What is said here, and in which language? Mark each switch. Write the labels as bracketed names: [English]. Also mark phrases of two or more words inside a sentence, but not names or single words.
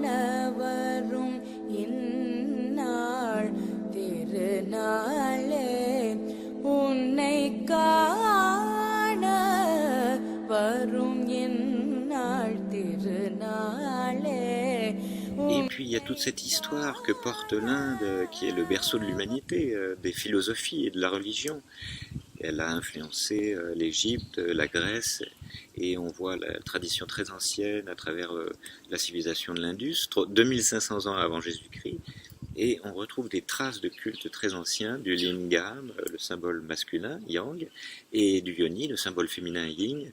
[Tamil] வரும் இந்நாள் திருநாளே உன்னை காண வரும் இந்நாள் திருநாளே. [French] Et puis il y a toute cette histoire que porte l'Inde, qui est le berceau de l'humanité, des philosophies et de la religion. Elle a influencé l'Égypte, la Grèce, et on voit la tradition très ancienne à travers la civilisation de l'Indus, 2500 ans avant Jésus-Christ, et on retrouve des traces de cultes très anciens, du lingam, le symbole masculin, yang, et du yoni, le symbole féminin, yin.